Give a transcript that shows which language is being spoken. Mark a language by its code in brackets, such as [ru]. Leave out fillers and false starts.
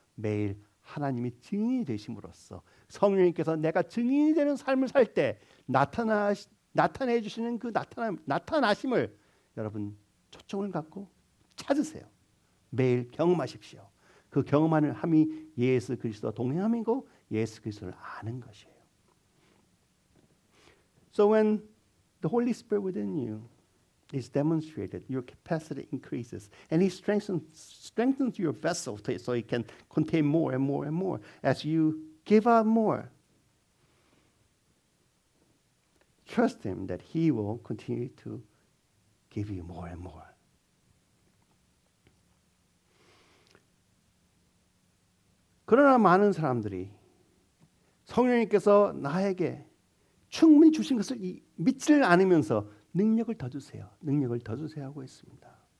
[ko] 매일 하나님이 증인이 되심으로써 성령님께서 내가 증인이 되는 삶을 살 때 나타내 주시는 그 나타나심을 여러분 초점을 갖고 찾으세요. 매일 경험하십시오. 그 경험하는 함이 예수 그리스도와 동행함이고 예수 그리스도를 아는 것이에요. [en] So when the Holy Spirit within you is demonstrated, your capacity increases, and He strengthens your vessel so it can contain more and more and more. As you give out more, trust Him that He will continue to give you more and more. [ko] 그러나 많은 사람들이 성령님께서 나에게 충분히 주신 것을 믿지를 않으면서 능력을 더 주세요. 능력을 더 주세요 하고 있습니다.